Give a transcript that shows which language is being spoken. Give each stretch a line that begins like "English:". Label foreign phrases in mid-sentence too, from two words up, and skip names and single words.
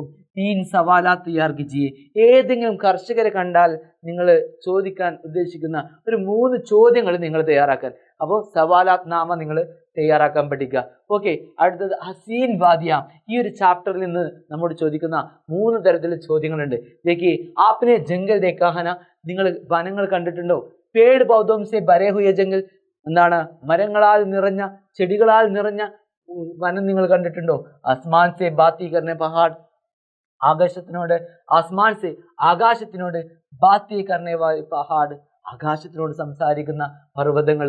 Hindi: तीन सवालात तैयार कीजिए,
Malayalam: ഏതെങ്കിലും കർഷകരെ കണ്ടാൽ നിങ്ങൾ ചോദിക്കാൻ ഉദ്ദേശിക്കുന്ന ഒരു 3 ചോദ്യങ്ങൾ നിങ്ങൾ തയ്യാറാക്കാൻ. അപ്പോൾ
Hindi: सवालात नामा
Malayalam: നിങ്ങൾ തയ്യാറാക്കാൻ പഠിക്കുക. ഓക്കെ, അടുത്തത് ഹസീൻ വാദിയ. ഈ ഒരു ചാപ്റ്ററിൽ നിന്ന് നമ്മോട് ചോദിക്കുന്ന 3 തരത്തിലുള്ള ചോദ്യങ്ങളുണ്ട്.
Hindi: देखिए आपने जंगल देखा है ना,
Malayalam: നിങ്ങൾ വനങ്ങൾ കണ്ടിട്ടുണ്ടോ?
Hindi: पेड़ पौधों से भरे हुए जंगल, എന്താണ്?
Malayalam: മരങ്ങളാൽ നിറഞ്ഞ ചെടികളാൽ നിറഞ്ഞ വനം നിങ്ങൾ കണ്ടിട്ടുണ്ടോ?
Hindi: आसमान से बातें करने पहाड़, ആകാശത്തിനോട് आसमान से ആകാശത്തിനോട് बातें करने पहाड़,
Malayalam: ആകാശത്തിനോട് സംസാരിക്കുന്ന പർവ്വതങ്ങൾ.